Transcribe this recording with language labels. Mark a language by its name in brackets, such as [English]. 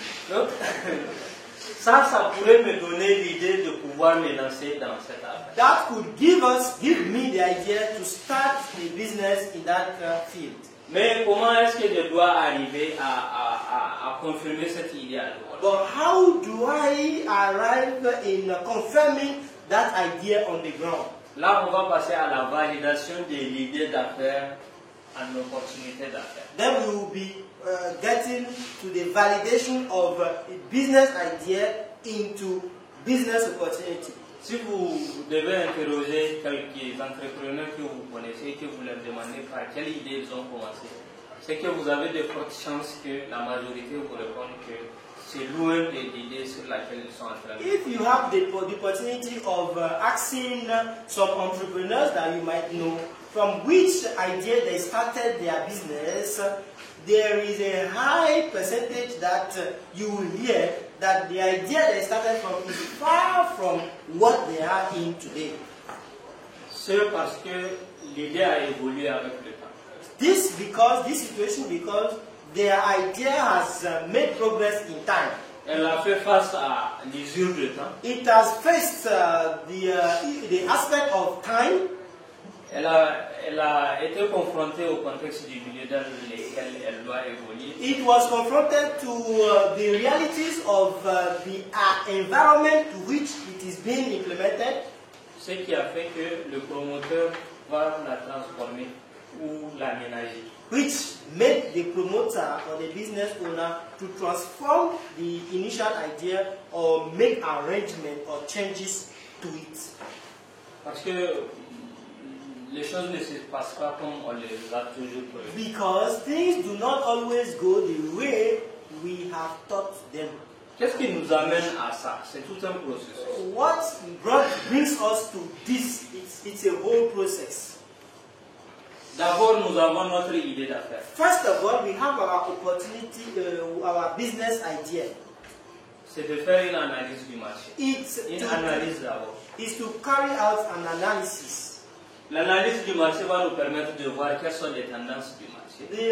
[French] Donc, ça pourrait me donner l'idée de pouvoir me lancer dans cette affaire. [English] That could give me the idea to start a business in that field. [French] Mais comment est-ce que je dois arriver à confirmer cette idée? [English] But how do I arrive in confirming that idea on the ground? [French] Là, on va passer à la validation de l'idée d'affaires en opportunité d'affaires. [English] Then we will be getting to the validation of a business idea into business opportunity. [French] Si vous devez interroger quelques entrepreneurs que vous connaissez et que vous leur demandez par quelle idée ils ont commencé, c'est que vous avez de fortes chances que la majorité vous répondent que c'est loin de l'idée sur laquelle ils sont en train de. [English] If you have the opportunity of asking some entrepreneurs that you might know from which idea they started their business, there is a high percentage that you will hear that the idea they started from is far from what they are in today. [French] C'est parce que l'idée a évolué avec le temps. [English] This situation because their idea has made progress in time. [French] Elle a fait face à l'usure de temps. [English] It has faced the aspect of time. [French] Elle a été confrontée au contexte du milieu dans lequel elle doit évoluer. [English] It was confronted to the realities of the environment to which it is being implemented. [French] Ce qui a fait que le promoteur va la transformer ou l'aménager. [English] Which made the promoter or the business owner to transform the initial idea or make arrangement or changes to it. [French] Parce que les choses ne se passent pas comme on les a toujours prévues. [English] Because things do not always go the way we have taught them. [French] Qu'est-ce qui nous amène à ça? C'est tout un processus. [English] What brings us to this? It's a whole process. [French] D'abord, nous avons notre idée d'affaires. [English] First of all, we have our opportunity, our business idea. [French] C'est de faire une analyse du marché. Une analyse d'abord. [English] Is to carry out an analysis. [French] L'analyse du marché va nous permettre de voir quelles sont les tendances du marché.